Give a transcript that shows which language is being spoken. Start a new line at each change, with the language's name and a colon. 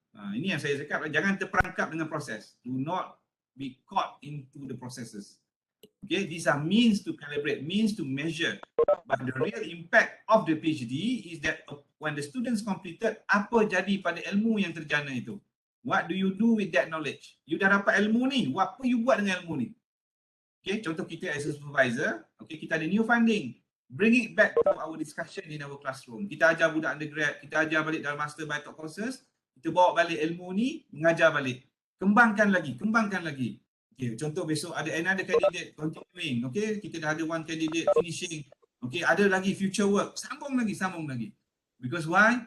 Malay: Ini yang saya cakap, jangan terperangkap dengan proses.
English: Do not be caught into the processes. Okay, these are means to calibrate, means to measure. But the real impact of the PhD is that when the students completed,
Malay: apa jadi pada ilmu yang terjana itu?
English: What do you do with that knowledge?
Malay: You dah dapat ilmu ni, apa you buat dengan ilmu ni? Okay, contoh kita as a supervisor, okay, kita ada new funding.
English: Bring it back to our discussion in our classroom.
Malay: Kita ajar budak undergrad, kita ajar balik dalam master by top courses, kita bawa balik ilmu ni, mengajar balik. Kembangkan lagi.
English: Okay,
Malay: contoh besok ada
English: another candidate continuing, okay,
Malay: kita dah ada
English: one candidate finishing, okay,
Malay: ada lagi
English: future work,
Malay: sambung lagi.
English: Because why?